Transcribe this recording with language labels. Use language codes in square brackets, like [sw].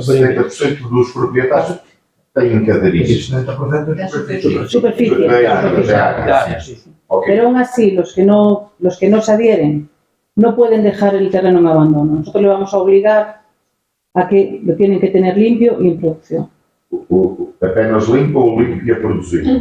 [pt] 70% dos proprietários têm que aderir. [es] 70% de superficie. superficie. [pt] Da área, [es] superficie. [pt] da área. [es] Sí. Ok. Pero aún así, los que no se adhieren no pueden dejar el terreno en abandono. Nosotros le vamos a obligar a que lo tienen que tener limpio y en producción. [pt] Apenas limpo ou limpo e a produzir.